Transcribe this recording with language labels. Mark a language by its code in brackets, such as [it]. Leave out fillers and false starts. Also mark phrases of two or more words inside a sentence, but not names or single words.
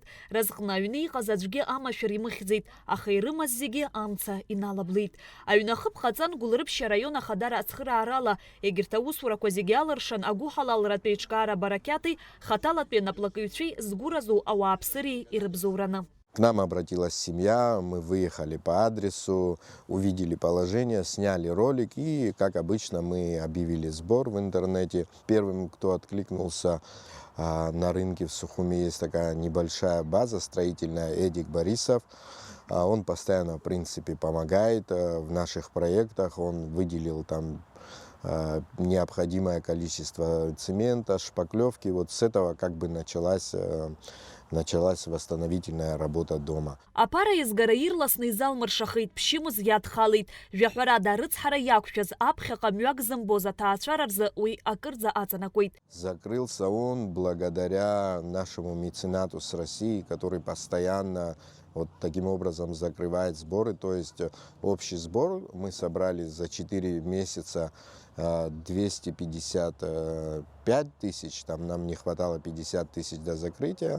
[ab] Разҟны аҩны иҟаз аӡәгьы амашәыр имыхьӡеит, аха ирымаз зегьы амца иналаблит. Аҩнахы ԥхаҵан Гәылрыԥшьа раион ахадара ацхыраарала егьырҭ аусурақәа зегьы алыршан агәыҳалалратәи еиҿкаара барақьаҭи хаҭалатәи анаплакыҩцәеи згәыразу ауааԥсыреи ирыбзоураны. [ru] К нам обратилась семья, мы выехали по адресу, увидели положение, сняли ролик и, как обычно, мы объявили сбор в интернете. Первым, кто откликнулся на рынке в Сухуми, есть такая небольшая база строительная, Эдик Борисов. Он постоянно, в принципе, помогает в наших проектах, он выделил там необходимое количество цемента, шпаклевки. Вот с этого как бы началась восстановительная работа дома. [ab] Апара изгара ирласны изалмыршахеит, ԥшьымыз иадхалеит. Жәаҳәарада арыцҳара иақәшәаз аԥхьаҟа мҩак зымбоз аҭаацәара рзы уи акырӡа аҵанакуеит. [ru] Закрылся он благодаря нашему меценату с России, который постоянно вот таким образом закрывает сборы. То есть общий сбор мы собрали за 4 месяца 255 тысяч, там нам не хватало 50 тысяч до закрытия.